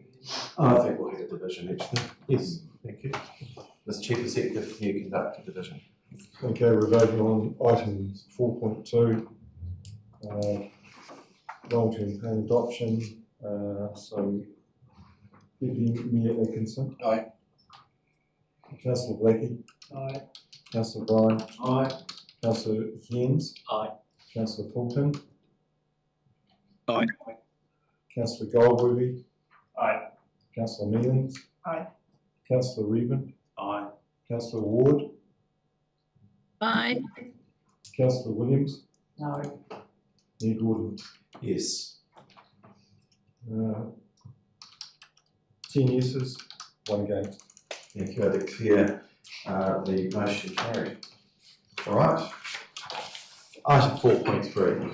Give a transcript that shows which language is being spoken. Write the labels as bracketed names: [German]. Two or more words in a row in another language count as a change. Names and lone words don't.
[English] I think we'll have a division actually. Yes, thank you. Mr. Chief Executive, can you conduct a division? Okay, we're voting on items 4.2, long-term plan adoption. So, Deputy Mayor Atkinson. Aye. Councillor Blackie. Aye. Councillor Bryan. Aye. Councillor Hens. Aye. Councillor Fulton. Aye. Councillor Goldworthy. Aye. Councillor Mealings. Aye. Councillor Reuben. Aye. Councillor Ward. Aye. Councillor Williams. No. Mayor Gordon. Yes. 10 yeses, 1 against. Thank you. I declare the motion carried. All right. Item 4.3.